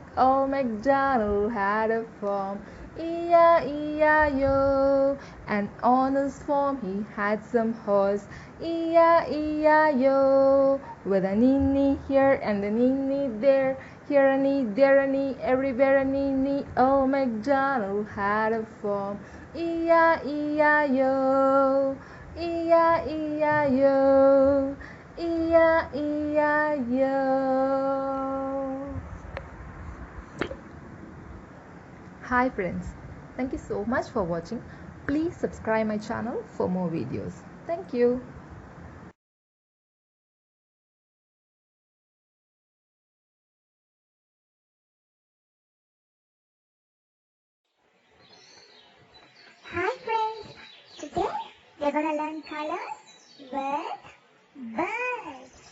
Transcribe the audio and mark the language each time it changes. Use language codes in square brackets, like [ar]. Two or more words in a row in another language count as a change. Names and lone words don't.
[en] Old Macdonald had a farm, E-I-E-I-O. And on his farm he had some horse, E-I-E-I-O. With a nee here and a nee there, here a nee, there a nee, everywhere a nee. Old Macdonald had a farm, E-I-E-I-O. E-I-E-I-O. E-I-E-I-O. Hi friends, thank you so much for watching. Please subscribe my channel for more videos. Thank you. Hi friends, today we're gonna learn colors with birds.